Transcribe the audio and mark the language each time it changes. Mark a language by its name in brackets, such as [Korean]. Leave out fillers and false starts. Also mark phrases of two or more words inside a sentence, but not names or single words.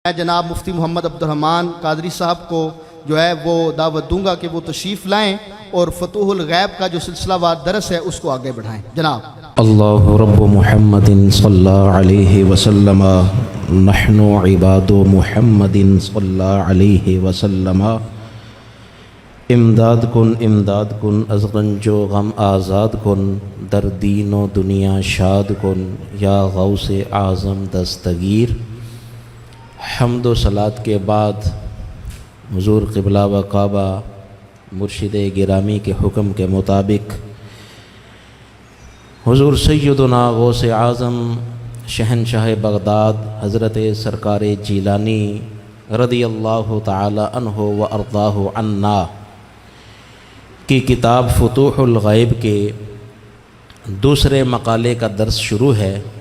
[Urdu] میں جناب مفتی محمد عبد الرحمن قادری صاحب کو جو ہے وہ دعوت دوں گا کہ وہ تشریف لائیں اور فتوح الغیب کا جو سلسلہ وار درس ہے اس کو آگے بڑھائیں. جناب [Arabic] اللہ رب محمد صلی علیہ وسلم نحن عباد محمد صلی علیہ وسلم [Persian] امداد کن از رنج و غم آزاد کن در دین و دنیا شاد کن یا غوث اعظم دستگیر. [Urdu] حمد و صلات کے بعد حضور قبلہ و کعبہ مرشد گرامی کے حکم کے مطابق حضور سیدنا غوث اعظم شہنشاہ بغداد حضرت سرکار جیلانی [Arabic] رضی اللہ تعالی عنہ و ارضاہ عنا [Urdu] کی کتاب فتوح الغیب کے دوسرے مقالے کا درس شروع ہے.